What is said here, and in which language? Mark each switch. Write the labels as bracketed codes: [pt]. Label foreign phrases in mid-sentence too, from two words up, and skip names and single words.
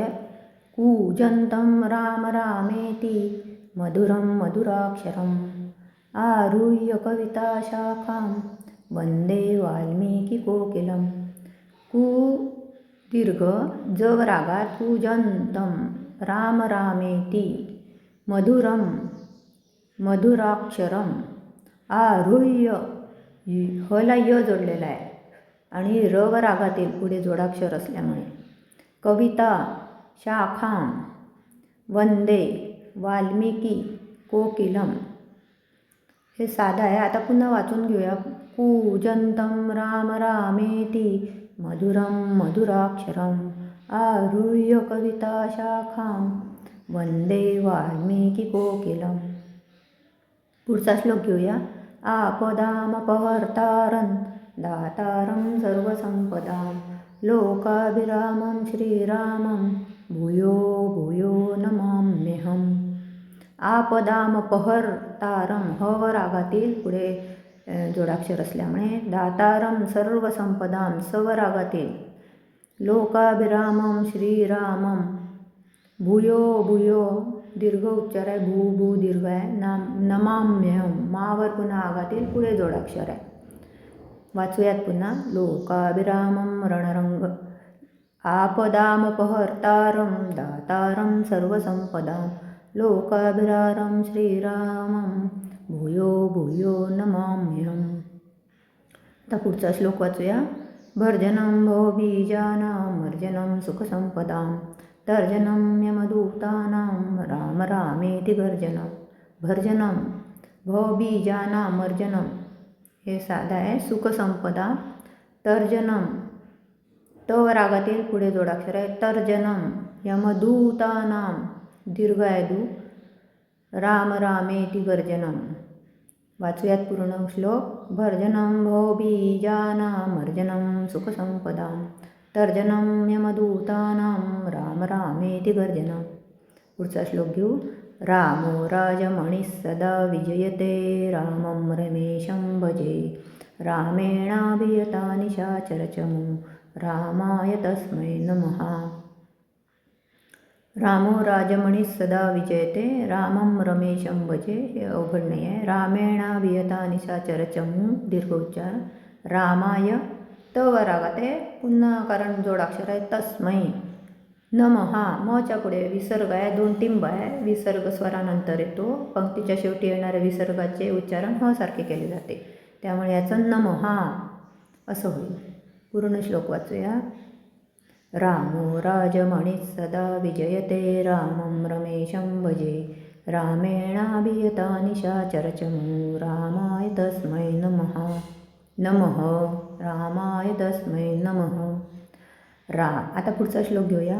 [sa] कूजन्तं राम रामेति मधुरं मधुराक्षरम् आरुह्य कविताशाखां वंदे वाल्मीकिकोकिलं. [mr] कू दीर्घ जवर आगात [sa] कूजन्तं राम रामेति मधुरं मधुराक्षरम आरुह्य [mr] हला य जोडलेला आहे आणि रवर आगातील पुढे जोडाक्षर असल्यामुळे. [sa] कविता शाखां वंदे वाल्मिकी कोकिलम. [mr] हे साधं आहे. आता पुन्हा वाचून घेऊया. [sa] कूजन्तं राम रामेति मधुरं मधुराक्षरम् आरुह्य कविताशाखां वंदे वाल्मीकिकोकिलं. [mr] पुढचा श्लोक घेऊया. [sa] आपदामपहर्तारं दातारं सर्वसंपदां लोकाभिरामं श्रीरामं भूयो भूयो नमाम्यहम्. [mr] आपदामपहर्तारं हवर आगातील पुढे जोडाक्षर असल्यामुळे. [sa] दातारं सर्वसंपदां [mr] सवर आगातील. [sa] लोकाभिरामं श्रीरामं भूयो भूयो [mr] दीर्घ उच्चार आहे, भू भू दीर्घ आहे. नमाम्यहं मावर पुन्हा आगातील पुढे जोडाक्षर आहे. वाचूयात पुन्हा. [sa] लोकाभिरामं रणरंग आपदामपहर्तारं दातारं सर्वसंपदां लोकाभिरामं श्रीरामं भूयो भूयो नमाम्यहम्. [mr] आता पुढचा श्लोक वाचूया. [sa] भर्जनं भवबीजानां मर्जनं सुखसंपदां तर्जनं यमदूतानां राम रामेति गर्जनं. भर्जनं भवबीजानां मर्जनं [mr] हे साधा आहे. सुखसंपदा. तर्जनं तवर आगातील पुढे जोडाक्षर आहे. [sa] तर्जनं यमदूतानां [mr] दीर्घ आहे दू. [sa] राम रामेति गर्जनं. [mr] वाचूयात पूर्ण श्लोक. [sa] भर्जनं भवबीजानां मर्जनं सुखसंपदां तर्जनं यमदूतानां राम रामेति गर्जनं. [mr] पुढचा श्लोक घेऊ. [sa] रामो राजमणिः सदा विजयते रामं रमेशं भजे रामेणाभियता निशाचरचमू रामाय तस्मै नमः. रामो राजमणिः सदा विजयते रामं रमेशं भजे. [mr] हे अवघड नाही आहे. [sa] रामेणाभियता निशाचरचमू [mr] दीर्घ उच्चार. रामाय तवर आगात आहे पुन्हा कारण जोडाक्षर आहे. [sa] तस्मै नमः [mr] मच्या पुढे विसर्ग आहे. दोन टिंब आहे. विसर्ग स्वरानंतर येतो. पंक्तीच्या शेवटी येणाऱ्या विसर्गाचे उच्चारण ह सारखे केले जाते. त्यामुळे याचं नमः असं होईल. पूर्ण श्लोक वाचूया. [sa] रामो राजमणिः सदा विजयते रामं रमेशं भजे रामेणाभियता निशाचरचमू रामाय तस्मै नमः. नमः रामाय तस्मै नमः. [mr] आता पुढचा श्लोक घेऊया.